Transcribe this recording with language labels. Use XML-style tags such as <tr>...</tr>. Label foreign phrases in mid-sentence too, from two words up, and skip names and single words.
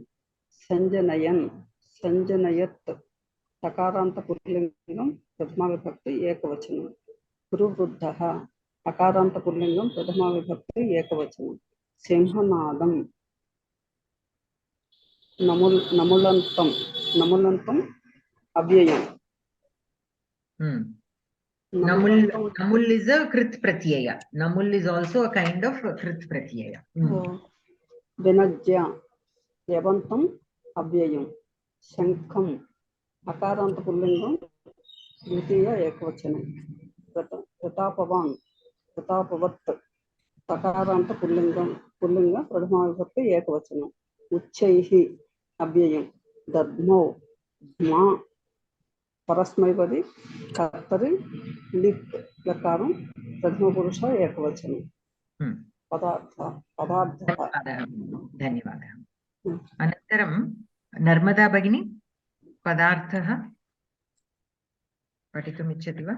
<sa>సంజనయన్ సంజనయత్ సకారాంత పుల్లింగం ప్రథమ విభక్తి ఏకవచనం. కురువృద్ధః అకారాంత పుల్లింగం ప్రథమ విభక్తి ఏకవచనం. సింహనాదం నములంతం అవ్యయం.</sa> <en>Namul is a</en> <sa>कृत् प्रत्यय.</sa> <en>Namul is also a kind of</en> <sa>कृत् प्रत्यय. विनाज्य यवन्तम् अव्ययम्. शङ्खम् अकारान्त पुल्लिङ्गम् द्वितीया एकवचनम्. प्रतापवान् प्रतापवत् सकारान्त पुल्लिङ्ग प्रथमा विभक्ति एकवचनम्. उच्चैः अव्ययम्। दध्मौ म పరస్మైపది కర్తరి లిట్ లకారం ప్రథమ పురుష ఏకవచనం. ధన్యవాదः. అనంతరం నర్మదా భగిని పదార్థः పఠితుమిచ్చతి వా?</sa>